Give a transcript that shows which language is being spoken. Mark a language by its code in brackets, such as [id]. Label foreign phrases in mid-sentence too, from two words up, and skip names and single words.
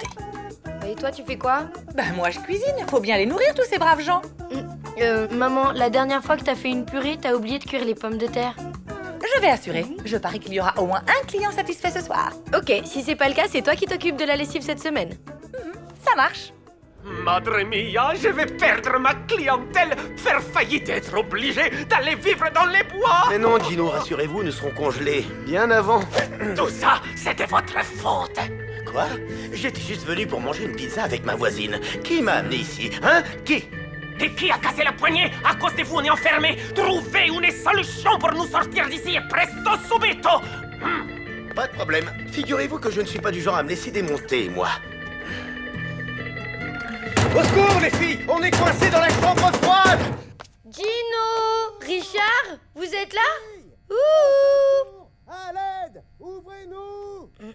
[fr] Et toi, tu fais quoi? Ben moi, je cuisine. Faut bien les nourrir, tous ces braves gens. Maman, la dernière fois que t'as fait une purée, t'as oublié de cuire les pommes de terre. Je vais assurer. Je parie qu'il y aura au moins un client satisfait ce soir. Ok, si c'est pas le cas, c'est toi qui t'occupes de la lessive cette semaine. Ça marche. [it] Madre mia, [fr] je vais perdre ma clientèle, faire faillite, être obligé d'aller vivre dans les bois. Mais non, Gino, rassurez-vous, nous serons congelés bien avant. Tout ça, c'était votre faute. Quoi? J'étais juste venu pour manger une pizza avec ma voisine. Qui m'a amené ici? Hein? Qui? Et qui a cassé la poignée? À cause de vous, on est enfermés. Trouvez une solution pour nous sortir d'ici, [it] presto subito. [fr] Pas de problème. Figurez-vous que je ne suis pas du genre à me laisser démonter, moi. Au secours, les filles! On est coincés dans la chambre froide! Gino! Richard? Vous êtes là? Ouh! À l'aide! Ouvrez-nous!